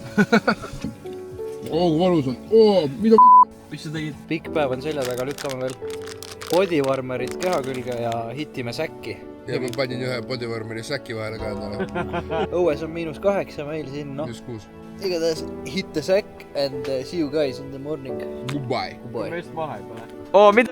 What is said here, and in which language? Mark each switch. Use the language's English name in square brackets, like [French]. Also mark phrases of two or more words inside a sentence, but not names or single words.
[Estonian] Kui valus on. Mida Mis sa tegid? Pikk päev on selja taga, lükkame veel bodywarmerid keha külge ja hitime säkki. Ja ma panin ühe bodywarmeri säki vahele ka endale. Õues on -8 meil siin, noh. Just 6. [English] Igatahes hit the sack and see you guys in the morning. Goodbye. [Estonian] Meist vahepeal. Mida?